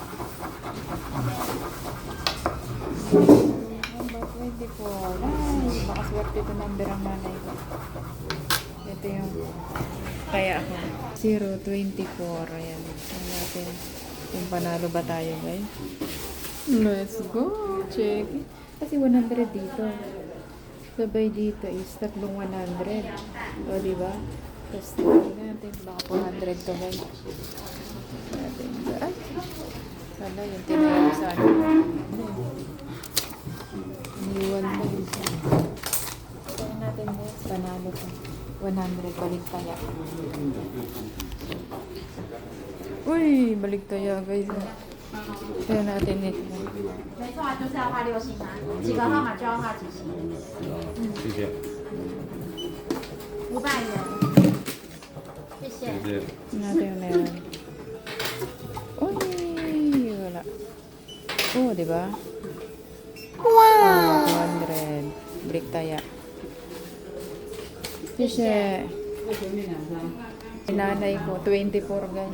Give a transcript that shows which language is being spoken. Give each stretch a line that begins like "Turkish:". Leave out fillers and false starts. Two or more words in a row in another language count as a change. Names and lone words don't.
English: Number 24.
Filipino: Ay, baka swerte ito number ang nanay ko. Ito yung kaya ako. 024. Ayan. Tignan natin kung panalo ba tayo guys.
English: Let's go. Check.
Filipino: Kasi 100 dito. Sabay dito is tatlong 100. O, diba? Tapos tignan natin. Baka 400 to guys. Natin. Ay! Sana yung tinayo sa ano. Iniwan mo yun. Tignan natin guys. Panalo to. 100. Balik tayo. Uy! Balik tayo guys. Tignan natin ito.
Chinese: 没错啊，就是要画六星啊，几个号码就要画几星。谢谢， 500元，谢谢。谢谢。
Filipino: Tignan natin yung meron. Uy! Wala. Oh, diba? Wow! 200. Break tayo. Sisye. Nanay ko, 24 guys.